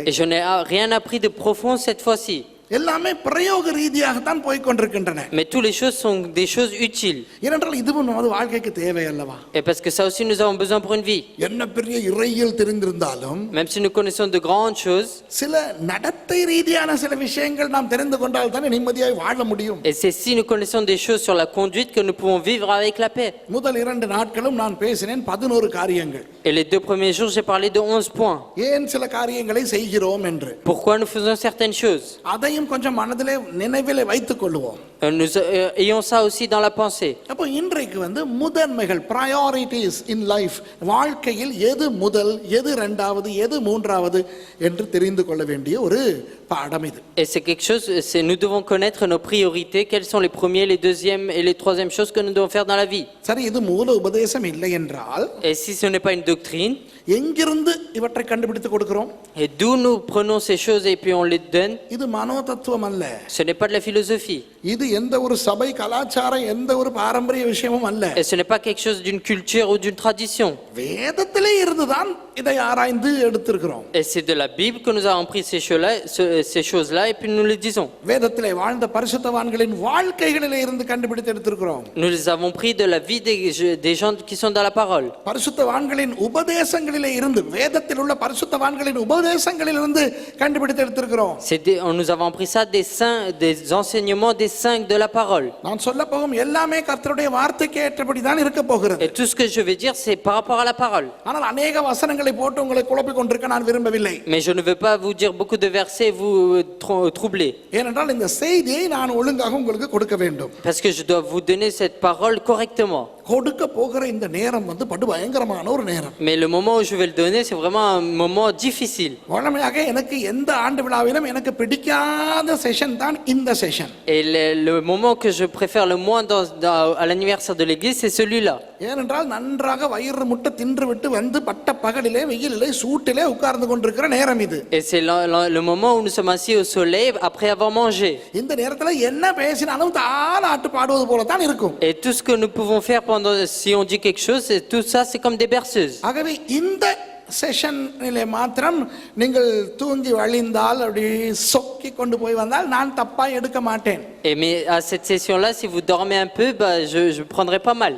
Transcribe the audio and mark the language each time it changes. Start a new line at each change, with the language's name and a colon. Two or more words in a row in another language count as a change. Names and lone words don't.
French: et je n'ai rien appris de profond cette fois-ci.
Tamil: எல்லாமே பிரயோக ரீதியாகத்தான் போய் கொண்டிருக்கின்றன.
French: Mais toutes les choses sont des choses utiles.
Tamil: ஏனென்றால் இதுவும் நமது வாழ்க்கைக்கு தேவை அல்லவா?
French: Et parce que ça aussi, nous avons besoin pour une vie.
Tamil: என்ன பெரிய இறையியல் தெரிந்திருந்தாலும்,
French: Même si nous connaissons de grandes choses,
Tamil: சில நடத்தை ரீதியான சில விஷயங்கள் நாம் தெரிந்து கொண்டால் தானே நிம்மதியாய் வாழ முடியும்.
French: et c'est si nous connaissons des choses sur la conduite que nous pouvons vivre avec la paix.
Tamil: முதல் 2 நாட்களும் நான் பேசினேன் 11 காரியங்கள்.
French: Et les 2 premiers jours, j'ai parlé de 11 points.
Tamil: ஏன் சில காரியங்களை செய்கிறோம் என்று.
French: Pourquoi nous faisons certaines choses.
Tamil: அதையும் கொஞ்சம் மனதிலே நினைவிலே வைத்துக் கொள்வோம்.
French: Nous ayons ça aussi dans la pensée.
Tamil: அப்போ இன்றைக்கு முதன்மைகள்,
English: priorities in life,
Tamil: வாழ்க்கையில் எது முதல், எது இரண்டாவது, எது மூன்றாவது என்று தெரிந்து கொள்ள வேண்டிய ஒரு பாடம் இது.
French: Et c'est quelque chose, nous devons connaître nos priorités, quels sont les premiers, les deuxièmes et les troisièmes choses que nous devons faire dans la vie.
Tamil: சரி, இது மூல உபதேசம் இல்லை என்றால்,
French: Et si ce n'est pas une doctrine,
Tamil: எங்கிருந்து இவற்றை கண்டுபிடித்து கொடுக்கிறோம்?
French: et d'où nous prenons ces choses et puis on les donne,
Tamil: இது மனோ தத்துவம் அல்ல.
French: ce n'est pas de la philosophie.
Tamil: இது எந்த ஒரு சபை கலாச்சாரம் எந்த ஒரு பாரம்பரிய விஷயமும் அல்ல.
French: Et ce n'est pas quelque chose d'une culture ou d'une tradition.
Tamil: வேதத்திலே இருந்துதான் இதை ஆராய்ந்து எடுத்திருக்கிறோம்.
French: Et c'est de la Bible que nous avons pris ces choses-là et puis nous les disons.
Tamil: வேதத்திலே வாழ்ந்த பரிசுத்தவான்களின் வாழ்க்கைகளிலே இருந்து கண்டுபிடித்து எடுத்திருக்கிறோம்.
French: Nous les avons pris de la vie des gens qui sont dans la parole.
Tamil: பரிசுத்தவான்களின் உபதேசங்களிலே இருந்து வேதத்தில் உள்ள பரிசுத்தவான்களின் உபதேசங்களிலிருந்து கண்டுபிடித்து எடுத்திருக்கிறோம்.
French: Nous avons pris ça des saints, des enseignements des saints de la parole.
Tamil: நான் சொல்ல போகும் எல்லாமே கர்த்தருடைய வார்த்தைக்கு ஏற்றபடி தான் இருக்க போகிறது.
French: Et tout ce que je vais dire c'est par rapport à la parole.
Tamil: ஆனால் अनेक வசனங்களை போட்டு உங்களை குழப்பிக் கொண்டிருக்க நான் விரும்பவில்லை.
French: Mais je ne veux pas vous dire beaucoup de versets et vous troubler.
Tamil: ஏனென்றால் இந்த செய்தியை நான் ஒழுங்காக உங்களுக்கு கொடுக்க வேண்டும்.
French: Parce que je dois vous donner cette parole correctement.
Tamil: கொடுக்க போகிற இந்த நேரம் வந்து படு பயங்கரமான ஒரு நேரம்.
French: Mais le moment où je vais le donner c'est vraiment un moment difficile.
Tamil: வழமையாக எனக்கு எந்த ஆண்டு விழாவிலும் எனக்கு பிடிக்காத செஷன் தான் இந்த செஷன்.
French: Et le moment que je préfère le moins à l'anniversaire de l'église c'est celui-là.
Tamil: ஏனென்றால் நன்றாக வயிறு முட்டை தின்று விட்டு வந்து பட்ட பகலிலே வெயிலிலே சூட்டிலே உட்கார்ந்து கொண்டிருக்கிற நேரம் இது.
French: Et c'est le moment où nous sommes assis au soleil après avoir mangé.
Tamil: இந்த நேரத்துல என்ன பேசினாலும் தாலாட்டு பாடுவது போல தான் இருக்கும்.
French: Et tout ce que nous pouvons faire si on dit quelque chose, tout ça c'est comme des berceuses.
Tamil: ஆகவே இந்த செஷனிலே மாத்திரம் நீங்கள் தூங்கி வழிந்தால் அப்படி சொக்கி கொண்டு போய் வந்தால் நான் தப்பா எடுக்க மாட்டேன்.
French: Mais à cette session-là, si vous dormez un peu, je prendrai pas mal.